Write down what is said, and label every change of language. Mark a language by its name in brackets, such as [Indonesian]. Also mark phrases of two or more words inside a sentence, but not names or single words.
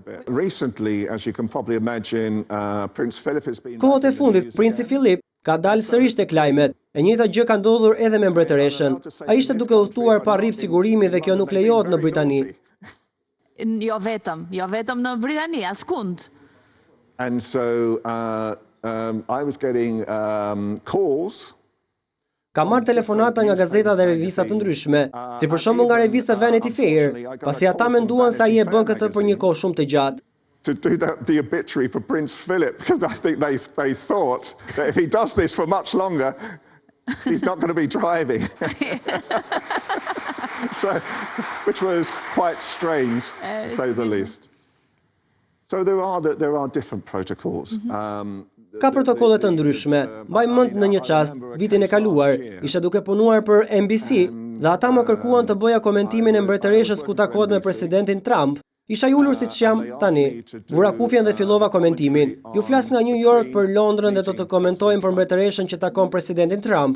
[Albanian] Kohët e fundit, Princi Philip ka dalë sërish tek lajmet. E njëjta gjë ka ndodhur edhe me mbretëreshën. Ai ishte duke udhëtuar pa rrip sigurimi dhe kjo nuk lejohet në Britani. Jo vetëm në Britani, askund. [English] And so I was getting calls. [Albanian] Ka marrë telefonata nga gazeta dhe revista të ndryshme, si për shembull nga revista Vanity Fair, pasi ata menduan se ai e bën këtë për një kohë shumë të gjatë. [English] to do the obituary for Prince Philip, because I think they thought that if he does this for much longer, he's not going to be driving. so, which was quite strange, to say the least. So there are different protocols. [Albanian] Ka protokolle të ndryshme. Mbaj mend në një çast, vitin e kaluar, isha duke punuar për NBC dhe ata më kërkuan të bëja komentimin e mbretëreshës ku takohet me presidentin Trump. Isha ulur siç jam tani. Vura kufjen dhe fillova komentimin. Ju flas nga New York për Londrën dhe do të komentojmë për mbretëreshën që takon presidentin Trump.